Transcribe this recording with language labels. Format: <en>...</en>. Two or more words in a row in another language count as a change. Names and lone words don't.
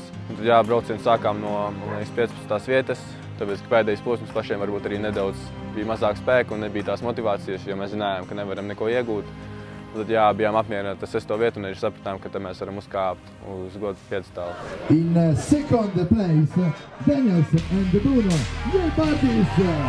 <lv>Un tad braucienu sākām no 15. vietas, tāpēc, ka pēdējais posms pašiem varbūt arī nedaudz bija mazāk spēka un nebija tās motivācijas, jo mēs zinājām, ka nevaram neko iegūt. Un tad bijām apmierināti ar 6. vietu un arī sapratām, ka mēs varam uzkāpt uz godu piedestālu.</lv> <en>In second place, Daniels and Bruno Neilbardis.</en>